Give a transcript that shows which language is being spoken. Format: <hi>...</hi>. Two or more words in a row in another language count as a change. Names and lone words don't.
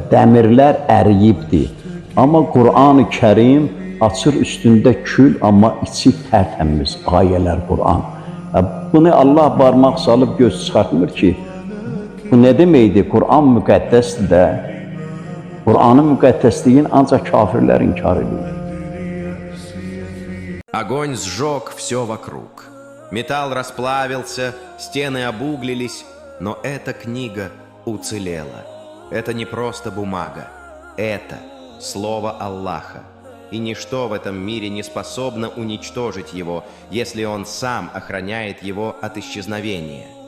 <az>Dəmirlər əriyibdir, amma Quran-ı Kərim açır üstündə kül, amma içi tərtəmiz ayələr Quran. Bunu Allah barmaq salıb göz çıxartmır ki, bu nə deməkdir? Quran müqəddəsdir də. Quranın müqəddəsliyin ancaq kafirlər inkar edir.</az> <ru>Огонь сжег все вокруг. Металл расплавился, стены обуглились, но эта книга уцелела. Это не просто бумага, это слово Аллаха. И ничто в этом мире не способно уничтожить его, если он сам охраняет его от исчезновения.</ru>